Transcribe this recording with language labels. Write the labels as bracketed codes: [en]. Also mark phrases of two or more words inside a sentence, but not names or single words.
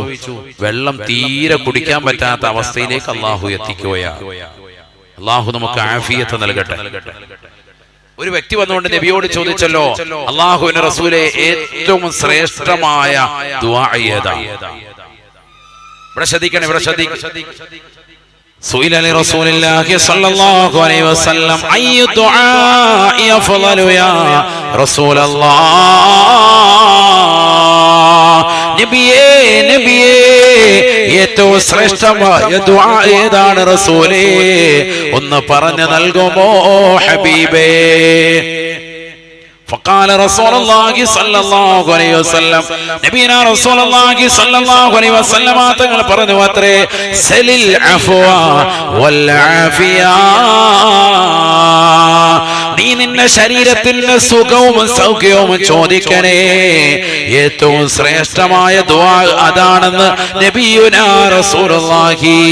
[ml] വെള്ളം തീരെ കുടിക്കാൻ പറ്റാത്ത അവസ്ഥയിലേക്ക് അള്ളാഹു എത്തിക്കുകയാണ്. അള്ളാഹു നമുക്ക് ആഫിയത്ത് നൽകട്ടെ. ഒരു വ്യക്തി വന്നുകൊണ്ട് നബിയോട് ചോദിച്ചല്ലോ, അള്ളാഹുവിന്റെ റസൂലെ ഏറ്റവും ശ്രേഷ്ഠമായ ദുആ ഏതാണ്? ഇവിടെ ശ്രദ്ധിക്കണം, ഇവിടെ ശ്രദ്ധിക്കണം. [ar] سئل لرسول الله صلى الله عليه وسلم أي دعاء أفضل يا رسول الله. [ml] നബിയേ നബിയേ ഏറ്റവും ശ്രേഷ്ഠമായ ദുആ ഏതാണ് റസൂലേ? ഒന്ന് പറഞ്ഞു നൽകുമോ ഹബീബേ? [ar] فقال رسول الله صلى الله عليه وسلم نبينا رسول الله صلى الله عليه وسلم [ml] തങ്ങൾ പറഞ്ഞു അത്രേ, [ar] سل العفو والعافية. [ml] നീ നിന്റെ ശരീരത്തിന്റെ സുഖവും സൗഖ്യവും ചോദിക്കണേ. ഏറ്റവും ശ്രേഷ്ഠമായ ദുആ അതാണെന്ന് [ar] نبينا رسول الله.